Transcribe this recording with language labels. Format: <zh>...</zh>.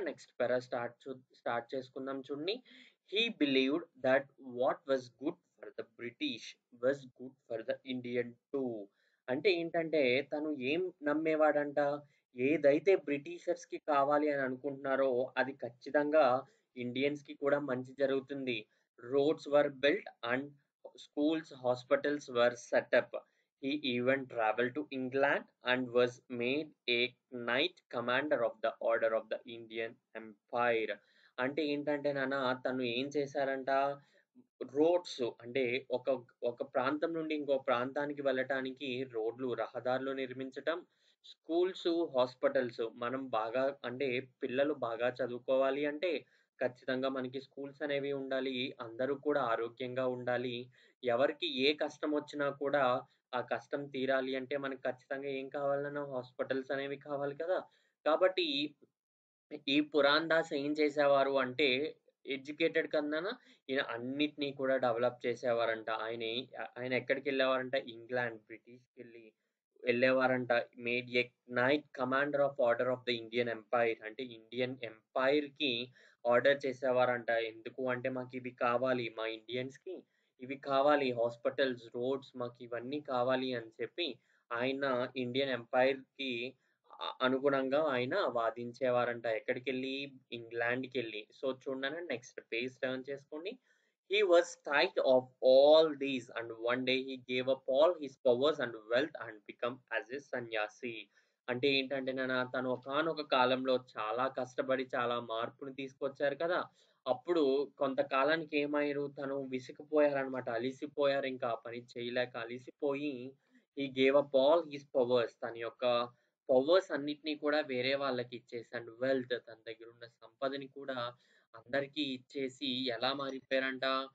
<te>Next పారా start చేసుకుందాం చూడండి.</te> <en>He believed that what was good for the British was good for the Indian too.</en> <te>అంటే ఏంటంటే తను ఏం నమ్మేవాడంట? ఏదైతే బ్రిటిషర్స్‌కి కావాలి అని అనుకుంటున్నారో అది ఖచ్చితంగా ఇండియన్స్‌కి కూడా మంచి జరుగుతుంది.</te> <en>Roads were built and schools, hospitals were set up. He even traveled to England and was made a knight commander of the Order of the Indian Empire.</en> <te>అంటే ఏంటంటే నాన్న, తను ఏం చేశారంట? రోడ్స్ అంటే ఒక ఒక ప్రాంతం నుండి ఇంకో ప్రాంతానికి వెళ్ళటానికి రోడ్లు, రహదారులు నిర్మించటం, స్కూల్స్, హాస్పిటల్స్. మనం బాగా అంటే పిల్లలు బాగా చదువుకోవాలి అంటే ఖచ్చితంగా మనకి స్కూల్స్ అనేవి ఉండాలి. అందరూ కూడా ఆరోగ్యంగా ఉండాలి. ఎవరికి ఏ కష్టం వచ్చినా కూడా ఆ కష్టం తీరాలి అంటే మనకు ఖచ్చితంగా ఏం కావాలన్నా హాస్పిటల్స్ అనేవి కావాలి కదా. కాబట్టి ఈ పురాన్ దాస్ ఏం చేసేవారు అంటే ఎడ్యుకేటెడ్ కన్నానా ఈయన అన్నిటిని కూడా డెవలప్ చేసేవారంట. ఆయన ఎక్కడికెళ్ళేవారంట? England, బ్రిటిష్‌కెళ్ళి వెళ్ళేవారంట.</te> <en>Made a knight commander of order of the Indian empire.</en> <te>అంటే ఇండియన్ ఎంపైర్‌కి ఆర్డర్ చేసేవారంట. ఎందుకు అంటే మాకివి కావాలి. మా ఇండియన్స్‌కి ఇవి కావాలి హాస్పిటల్స్, రోడ్స్ మాకివన్నీ కావాలి అని చెప్పి ఆయన ఇండియన్ ఎంపైర్‌కి అనుగుణంగా ఆయన వాదించేవారంట. ఎక్కడికెళ్ళి? ఇంగ్లాండ్‌కెళ్ళి. సో, చూడండి నెక్స్ట్ పేజ్ టర్న్ చేసుకోండి.</te> <en>He was tired of all these, and one day he gave up all his powers and wealth and become as a sanyasi.</en> <te>అంటే ఏంటంటే తను ఒకానొక కాలంలో చాలా కష్టపడి చాలా మార్పుని తీసుకొచ్చారు కదా! అప్పుడు కొంతకాలానికి ఏమయ్యారు? తను విసిగిపోయారనమాట. అలిసిపోయారింకా ఆ పని చేయలేక అలిసిపోయి</te> <en>He gave up all his powers.</en> <te>తన యొక్క పవర్స్ అన్నిటిని కూడా వేరే వాళ్ళకిచ్చేసి అండ్ వెల్త్ తన దగ్గరున్న సంపదని కూడా అందరికీ ఇచ్చేసి ఎలా మారిపోయారంట?</te>